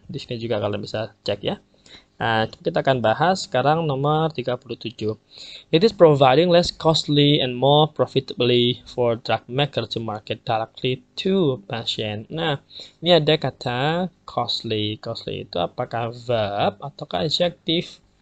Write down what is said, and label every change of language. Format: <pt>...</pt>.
<id>Di sini juga kalian bisa cek ya. Nah, kita akan bahas sekarang nomor 37.</id> <en>It is providing less costly and more profitably for drug maker to market directly to patient.</en> <id>Nah, ini ada kata costly. Costly itu apakah verb ataukah adjektif?</id>